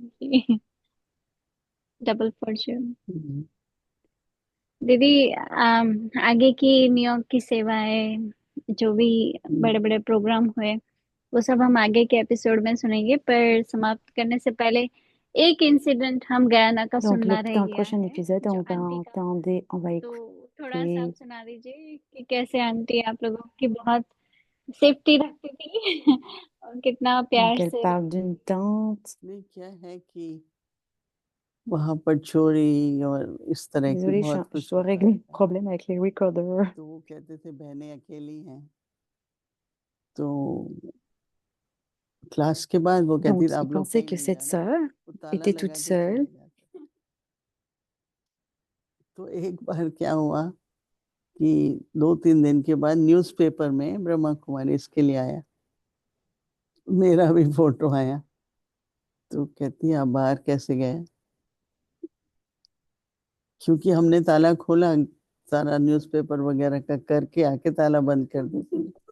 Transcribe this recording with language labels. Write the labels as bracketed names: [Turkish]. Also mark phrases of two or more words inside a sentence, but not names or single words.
[English] double fortune. हम्म। [Hindi] दीदी, आगे की न्यूयॉर्क की सेवाएं, जो भी बड़े बड़े प्रोग्राम हुए, वो सब हम आगे के एपिसोड में सुनेंगे, पर समाप्त करने से पहले एक इंसिडेंट हम गयाना का [French] Donc, [Hindi] सुनना [French] dans [Hindi] रह [French] le [Hindi] गया [French] prochain [Hindi] है, [French] épisode, [Hindi] जो [French] on va [Hindi] आंटी का। [French] entendre, on va [Hindi] तो थोड़ा सा आप [French] écouter. [Hindi] सुना दीजिए कि कैसे आंटी आप लोगों की बहुत सेफ्टी रखती थी और कितना [French] Donc, [Hindi] प्यार [French] elle [Hindi] से [French] parle [Hindi] रखती [French] d'une [Hindi] थी। [French] tante. [Hindi] नहीं, क्या है कि वहां पर चोरी और इस तरह की [French] Désolée, [Hindi] बहुत [French] je [Hindi] कुछ [French] dois [Hindi] होता [French] régler le [Hindi] रहता है। [French] problème avec les recorders. [Hindi] तो वो कहते थे बहनें अकेली हैं, तो क्लास के बाद वो कहती [French] Donc, [Hindi] थी [French] il [Hindi] आप लोग [French] pensait [Hindi] कहीं [French] que [Hindi] नहीं [French] cette [Hindi] जाना, [French] sœur [Hindi] वो ताला [French] était toute [Hindi] लगा के [French] seule. [Hindi] चले जाते। तो एक बार क्या हुआ कि 2-3 दिन के बाद न्यूज़पेपर में ब्रह्मा कुमारी इसके लिए आया, मेरा भी फोटो आया, तो कहती है आप बाहर कैसे गए, क्योंकि हमने ताला खोला, सारा न्यूज़पेपर वगैरह का करके आके ताला बंद कर देती।